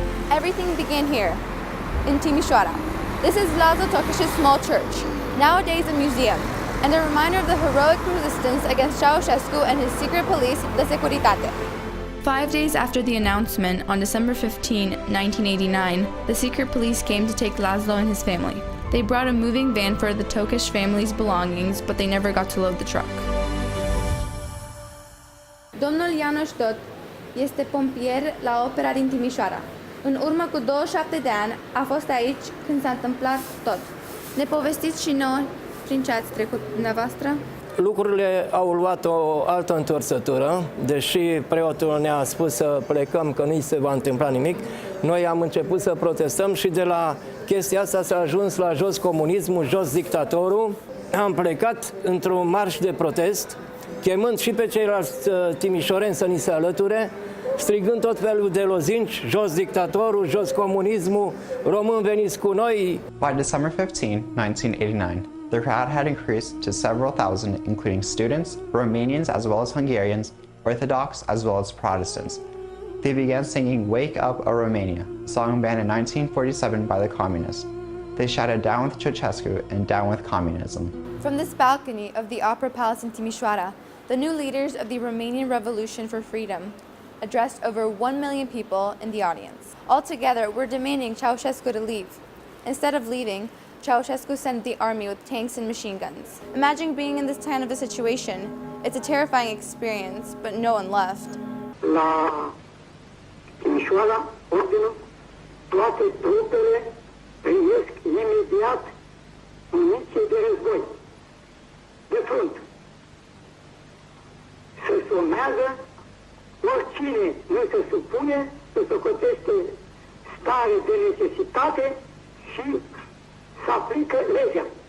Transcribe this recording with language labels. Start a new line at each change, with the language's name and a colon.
English: Everything began here, in Timișoara. This is Laszlo Tokes' small church, nowadays a museum, and a reminder of the heroic resistance against Ceausescu and his secret police, the Securitate. 5 days after the announcement, on December 15, 1989, the secret police came to take Laszlo and his family. They brought a moving van for the Tokes family's belongings, but they never got to load the truck.
Romanian: Domnul János Tot este pompier la opera din Timișoara. În urmă cu 27 de ani a fost aici când s-a întâmplat tot. Ne povestiți și nouă prin ce ați trecut dumneavoastră? Lucrurile au luat o altă întorsătură, deși preotul ne-a spus să plecăm, că nu se va întâmpla nimic. Noi am început să protestăm și de la chestia asta s-a ajuns la jos comunismul, jos dictatorul. Am plecat într-un marș de protest chemând și pe ceilalți timișoreni să ni se alăture, strigând tot felul de lozinci, jos dictatorul, jos comunismul, români veniți cu noi.
English: By December 15, 1989, the crowd had increased to several thousand, including students, Romanians as well as Hungarians, Orthodox as well as Protestants. They began singing "Wake Up, a Romania," a song banned in 1947 by the communists. They shouted "Down with Ceausescu" and "Down with communism." From this balcony of the Opera Palace in Timișoara, the new leaders of the Romanian Revolution for Freedom addressed over 1 million people in the audience. Altogether, we're demanding Ceausescu to leave. Instead of leaving, Ceausescu sent the army with tanks and machine guns. Imagine being in this kind of a situation. It's a terrifying experience, but no one left.
Romanian: La Timișoara, ordinul, toate trupele primesc imediat muniție de război, de front. Se somează, oricine nu se supune, se socotește stare de necesitate și se aplică legea.